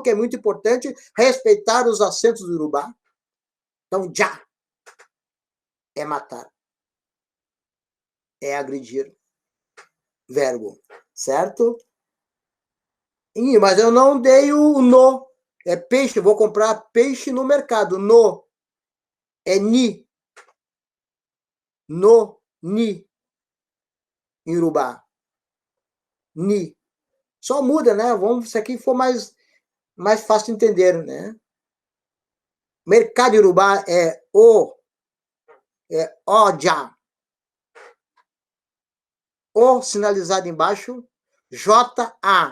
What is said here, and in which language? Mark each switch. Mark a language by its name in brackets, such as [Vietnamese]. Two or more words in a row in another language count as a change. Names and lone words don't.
[Portuguese] Que é muito importante respeitar os acentos do Urubá. Então, já é matar, é agredir, verbo, certo? Mas eu não dei o no. É peixe, eu vou comprar peixe no mercado. No é ni. No, ni. Em Urubá. Ni. Só muda, né? Vamos, se aqui for mais fácil de entender, né? Mercado em Urubá é o, é oja. O sinalizado embaixo, J-A.